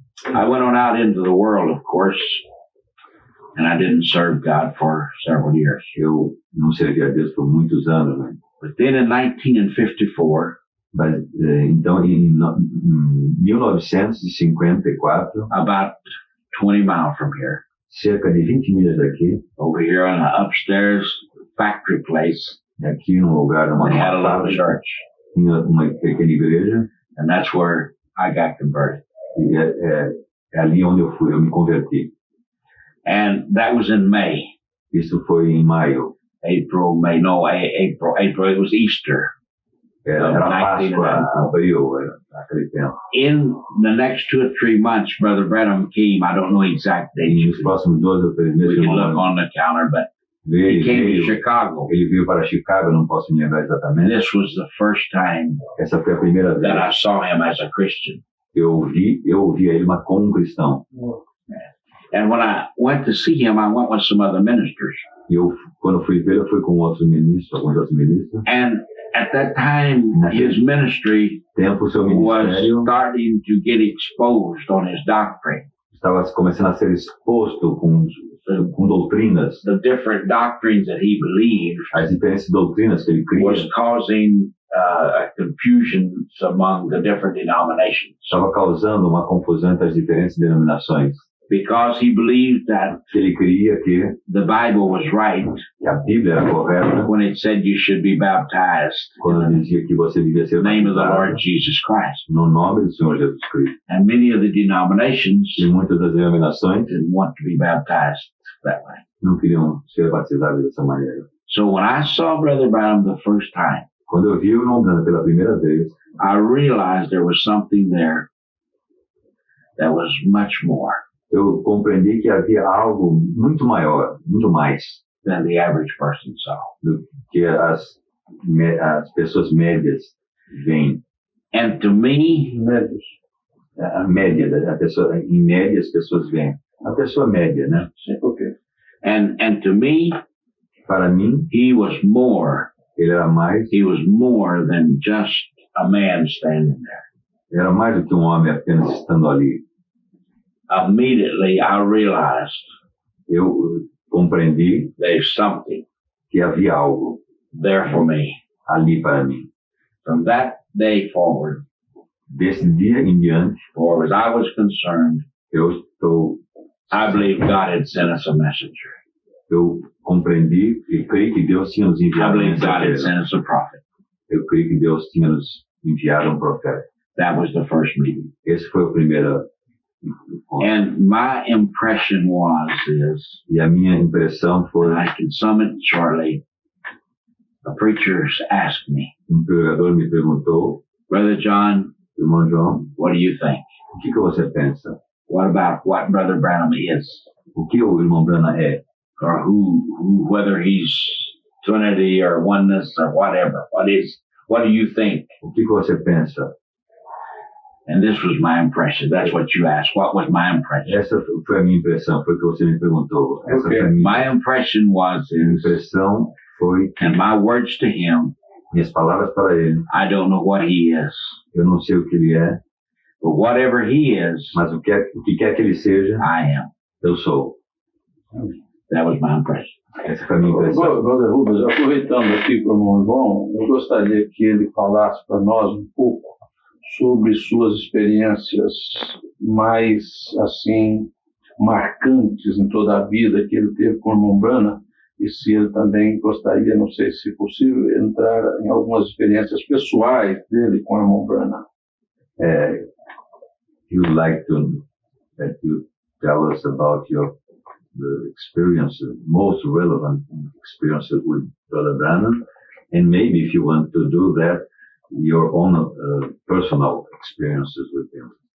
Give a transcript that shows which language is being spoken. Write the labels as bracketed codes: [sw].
[en] I went on out into the world, of course, and I didn't serve God for several years. [pt] Eu não servi a Deus por muitos anos, né? [en] But then in 1954, [pt] Mas, então, em 1954, [en] about 20 miles from here, [pt] cerca de 20 milhas daqui, [en] over here on an upstairs factory place, [pt] aqui num lugar, numa [en] we had a little [pt] fábrica, [en] church, [pt] tinha uma pequena igreja, [en] and that's where I got converted. [pt] e é ali onde eu me converti. [en] And that was in May, [pt] Isso foi em maio. [en] April, it was Easter. [pt] Era Páscoa, abril, aquele tempo. [en] In the next 2 or 3 months, Brother Branham came. I don't know exact [pt] E [en] dates. [pt] nos próximos 2 ou 3 meses, [en] We can look on the counter, but he came to Chicago. [pt] ele veio para Chicago, não posso me lembrar [en] And [pt] exatamente. [en] this was the first time [pt] Essa foi a primeira vez [en] that I saw him as a Christian. [pt] que eu ouvi ele como um cristão. [en] And when I went to see him, I went with some other ministers. [pt] E quando fui ver, eu fui com alguns outros ministros. [en] And at that time, his ministry [pt] Tempo, seu [en] was [pt] ministério [en] starting to get exposed on his doctrine. [pt] estava começando a ser exposto com doutrinas, [en] The different doctrines that he believed [pt] as diferentes doutrinas que ele [en] was [pt] cria, [en] causing confusion among the different denominations. [pt] estava causando uma confusão entre as diferentes denominações. [en] Because he believed that [pt] Ele cria que [en] the Bible was right [pt] a Bíblia era correta [en] when it said you should be baptized [pt] quando dizia que você devia ser [en] in the name of the [pt] batizado [en] Lord Jesus Christ. [pt] no nome do Senhor Jesus Cristo. [en] And many of the denominations [pt] E muitas das denominações [en] didn't want to be baptized that way. [pt] não queriam ser batizados dessa maneira. [en] So when I saw Brother Brown the first time, [pt] Quando eu vi o irmão Branham pela primeira vez, [en] I realized there was something there that was much more [pt] eu compreendi que havia algo muito maior, muito mais [en] than the average person saw. [pt] do que as pessoas médias veem. [en] And to me, [pt] A média, em média as pessoas veem. A pessoa média, né? [en] and to me, [pt] Para mim, [en] he was more. [pt] ele era mais [en] Than just a man standing there. [pt] do que um homem apenas estando ali. [en] Immediately, I realized [pt] Eu compreendi [en] there's something [pt] que havia algo [en] there for me. [pt] ali para mim. [en] From that day forward, [pt] Desse dia em diante, [en] or as I was concerned, I believe God had sent us a messenger. [pt] Eu compreendi e creio que Deus tinha nos [en] I [pt] enviado um [en] believe God had [pt] mensageiro. [en] sent us a prophet. [pt] Eu creio que Deus tinha nos enviado um profeta. [en] That was the first meeting. [pt] Esse foi o primeiro encontro. [en] And my impression [pt] E a minha impressão foi, [en] and I can sum it shortly, the preachers asked me, [pt] pregador me perguntou, [en] Brother John, [pt] irmão João, [en] what do you think? [pt] o que você pensa? [en] What about what Brother Branham is? [pt] O que o irmão Branham é? [en] Or who whether he's Trinity or oneness or whatever. What do you think? [pt] O que você pensa? [en] And this was my impression. That's what you asked. What was my impression? [pt] Essa foi a minha impressão, foi o que você me perguntou. Essa foi a minha [en] My impression was, [pt] impressão foi, [en] and my words to him, [pt] minhas palavras para ele, [en] I don't know what he is, [pt] eu não sei o que ele é, [en] but whatever he is, [pt] mas o que quer que ele seja, [en] I am. [pt] eu sou. [en] That was my impression. [pt] Essa foi a minha impressão. Brother Rubens, aproveitando aqui para o irmão João, eu gostaria que ele falasse para nós um pouco sobre suas experiências mais, assim, marcantes em toda a vida que ele teve com o irmão Branham, e se ele também gostaria, não sei se possível, entrar em algumas experiências pessoais dele com o irmão Branham. [en] He would like that you tell us about the experiences, most relevant experiences with Brother Branham, and maybe if you want to do that, your own personal experiences with him.